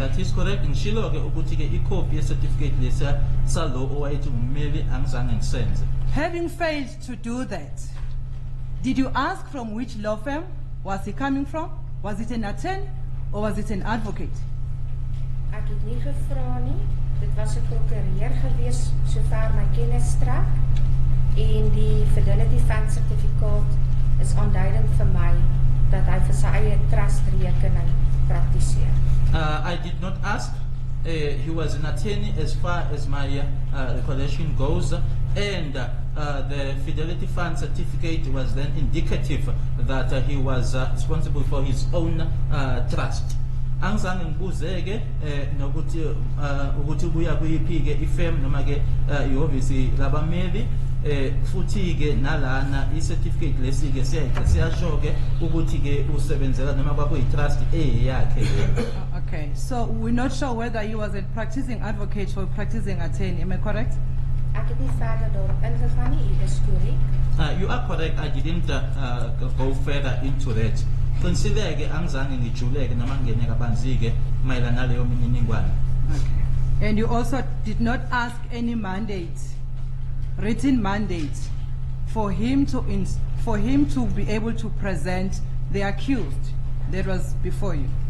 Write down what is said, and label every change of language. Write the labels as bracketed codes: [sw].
[en] That is correct. [zu] Ngishilo ke ukuthi ke icopy ye-certificate lesa salo owayethi ngumeli angizange ngisenze. [en] Having failed to do that, did you ask from which law firm was he coming from? Was it an attorney or was it an advocate? [af] Ek het nie gevra nie. Dit was 'n prokureur gewees sover my kennis strek. En die Fidelity Fund sertifikaat is aanduidend vir my dat hy vir sy eie trust rekening praktiseer. [en] I did not ask. He was an attorney as far as my recollection goes, and the Fidelity Fund certificate was then indicative that he was responsible for his own trust. [zu] Angizange ngibuzeke nokuthi ukuthi ubuya kuyiphi ke ifirm noma ke ihhovisi labameli futhi ke nalana i-certificate lesi ke siyasho ke ukuthi ke usebenzela noma kwakuyi-trust eyakhe. [en] Okay, so we're not sure whether he was a practicing advocate or a practicing attorney. Am I correct? [af] Ek het nie verder daarop ingegaan nie. Dit is korrek. [en] You are correct. I didn't go further into that. [zu] Qiniseke angizange ngijuleke noma ngene kabanzi ke mayelana naleyo mininingwane. [en] Okay. And you also did not ask any mandate, written mandate, for him to be able to present the accused that was before you.